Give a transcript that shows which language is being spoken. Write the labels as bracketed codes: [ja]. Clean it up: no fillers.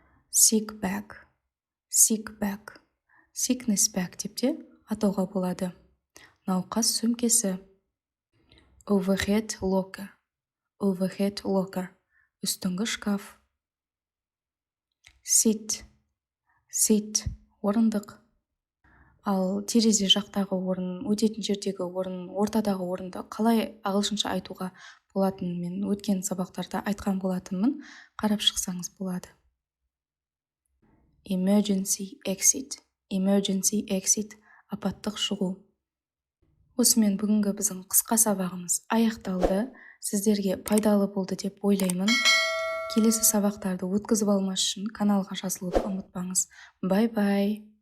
[en] Sick bag, sick bag, sickness bag деп те атауға болады. [kk] Науқас сөмкесі. [en] Overhead locker, overhead locker, үстіңгі шкаф. Seat, seat, орындық. [kk] Ал терезе жақтағы орын, өтетін жердегі орын, ортадағы орынды қалай ағылшынша айтуға болатын мен өткен сабақтарда айтқан болатынмын, қарап шықсаңыз болады. [en] Emergency exit, emergency exit, апаттық шығу. [kk] Осымен бүгінгі біздің қысқа сабағымыз аяқталды. Сіздерге пайдалы болды деп ойлаймын. Келесі сабақтарды өткізіп алмас үшін каналға жазылуды ұмытпаңыз. Бай-бай.